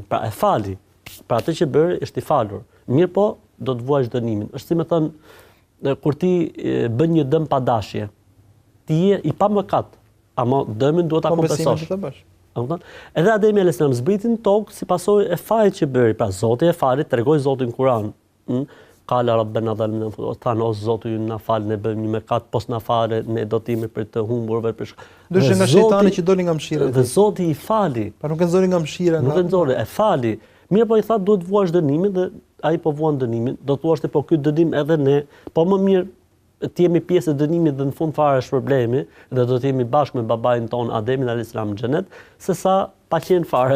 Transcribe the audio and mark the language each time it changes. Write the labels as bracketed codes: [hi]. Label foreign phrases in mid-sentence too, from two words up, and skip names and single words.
[sq] Pra e fali, pra atë që bëri është i falur. Mirë po, do të vuajsh dënimin. Është si me thënë, kur ti bën një dëm pa dashje, ti je i pa mëkat, ama dëmin duhet ta kompensosh. Edhe Ademi [ar] alayhis salam [sq] zbriti në tokë si pasojë e fajit që bëri. Pra Zoti e fali, tregoi Zoti në Kur'an. [ar] Qala rabbana dhalimna anfusana, [sq] o Zoti na fal, ne bëjmë një mëkat, pos na fale, ne do të jemi për të humburve për shkak. Dyshë nga shejtani që doli nga mëshira. Dhe Zoti i fali. Pa nuk e nxori nga mëshira. Nuk e nxori, e fali. Mirë po i tha duhet vuash dënimin dhe ai po vuan dënimin. Do thuash po ky dënim edhe ne, po më mirë të jemi pjesë e dënimit dhe në fund fare është problemi dhe do të jemi bashkë me babain ton Ademin [ar] alayhis salam [sq] në xhenet, sesa pa qenë fare.